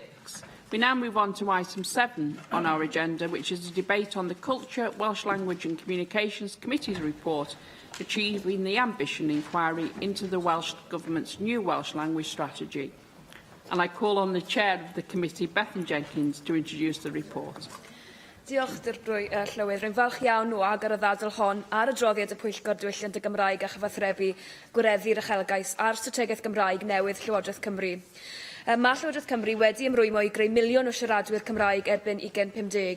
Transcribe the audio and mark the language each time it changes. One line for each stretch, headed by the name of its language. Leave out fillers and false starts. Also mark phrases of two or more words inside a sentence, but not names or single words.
English: We now move on to item 7 on our agenda, which is a debate on the Culture, Welsh Language and Communications Committee's report, Achieving the Ambition Inquiry into the Welsh Government's new Welsh Language Strategy. And I call on the Chair of the Committee, Bethan Jenkins, to introduce the report.
Welsh: Diolch, Llywydd. Rwy'n falch iawn o ag ar y ddadl hon ar adroddiad y Pwyllgor Diwylliant y Gymraeg a chyfathrebu gwireddu'r uchelgais a'r strategaeth Gymraeg newydd Llywodraeth Cymru. Mae Llywodraeth Cymru wedi ymrwymo i greu miliwn o siaradwyr Cymraeg erbyn 2050.